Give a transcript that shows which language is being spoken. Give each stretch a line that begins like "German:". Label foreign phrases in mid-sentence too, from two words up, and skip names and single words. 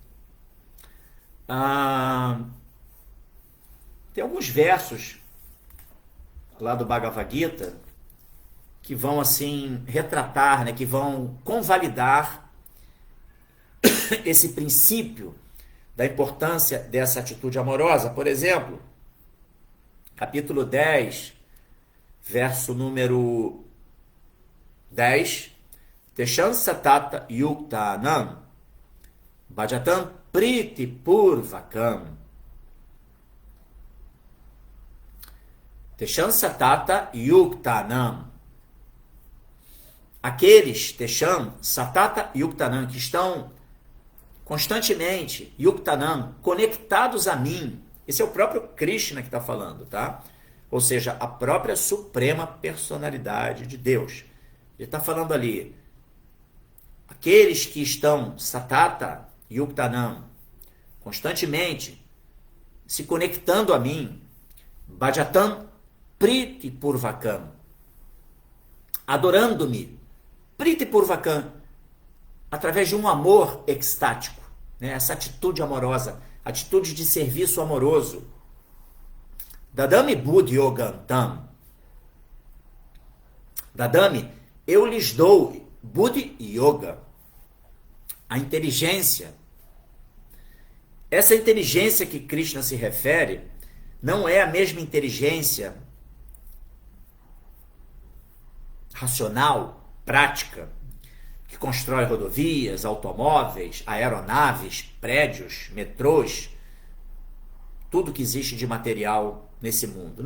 Portuguese: Tem alguns versos lá do Bhagavad Gita que vão assim retratar, né, que vão convalidar esse princípio da importância dessa atitude amorosa. Por exemplo, capítulo 10, verso número 10,
Sanskrit: तेषां सतत युक्तानां भजतां प्रीति पूर्वकम्. तेषां सतत युक्तानां.
Portuguese: Aqueles
Sanskrit: तेषां सतत युक्तानां
Portuguese: que estão constantemente yuktanam conectados a mim. Esse é o próprio Krishna que está falando, tá? Ou seja, a própria suprema personalidade de Deus. Ele está falando ali, aqueles que estão
Sanskrit: सतत युक्तानां,
Portuguese: constantemente se conectando a mim,
Sanskrit: भजतां प्रीति पूर्वकम्,
Portuguese: adorando-me,
Sanskrit: प्रीति पूर्वकम्,
Portuguese: através de um amor extático, né? Essa atitude amorosa, atitude de serviço amoroso.
Sanskrit: ददामि बुद्धि योगं तं.
Portuguese: Dadami, eu lhes dou
Sanskrit: बुद्धि योग,
Portuguese: a inteligência. Essa inteligência que Krishna se refere não é a mesma inteligência racional, prática, que constrói rodovias, automóveis, aeronaves, prédios, metrôs, tudo que existe de material nesse mundo.